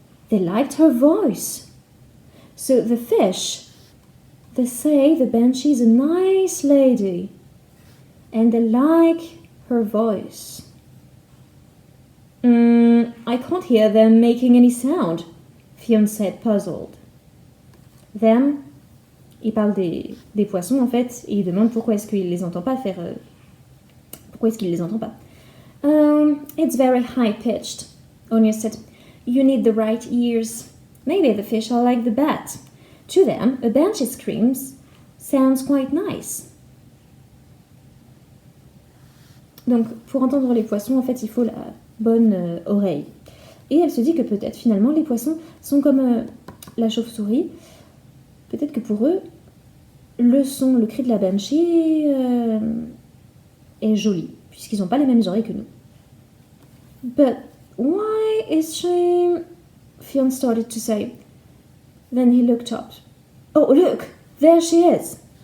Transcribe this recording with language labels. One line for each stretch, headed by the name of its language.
English: They liked her voice. So the fish, they say the Banshee is a nice lady. And they like her voice. I can't hear them making any sound, Fionn said, puzzled.
French: Them, il parle des poissons en fait, et il demande pourquoi est-ce qu'il les entend pas faire... pourquoi est-ce qu'il les entend pas.
English: It's very high-pitched, Onya said. You need the right ears. Maybe the fish are like the bat. To them, a Banshee screams sounds quite nice.
French: Donc, pour entendre les poissons, en fait, il faut la bonne oreille. Et elle se dit que peut-être, finalement, les poissons sont comme la chauve-souris. Peut-être que pour eux, le cri de la Banshee est joli, puisqu'ils n'ont pas les mêmes oreilles que nous.
English: But why is she... Fionn started to say. Then he looked up. Oh, look! There she is!